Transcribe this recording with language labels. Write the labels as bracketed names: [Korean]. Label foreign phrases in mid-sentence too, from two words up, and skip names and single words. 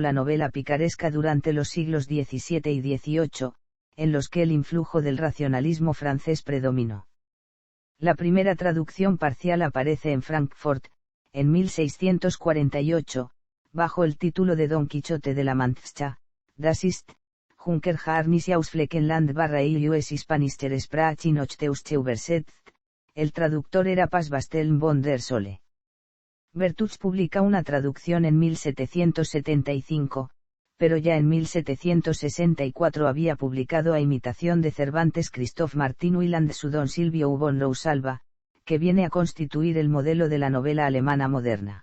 [Spanish] La novela picaresca durante los siglos XVII y XVIII, en los que el influjo del racionalismo francés predominó. La primera traducción parcial aparece en Frankfurt, en 1648, bajo el título de Don Quijote de la Mancha, [German] Das ist, Junker Harnis aus Fleckenland /US Hispanischer Sprache in Deutsche übersetzt. [Spanish] El traductor era Pas Basteln von der Sole. Bertux publica una traducción en 1775, pero ya en 1764 había publicado a imitación de Cervantes Christoph Martin Wieland su Don Silvio von Rosalba, que viene a constituir el modelo de la novela alemana moderna.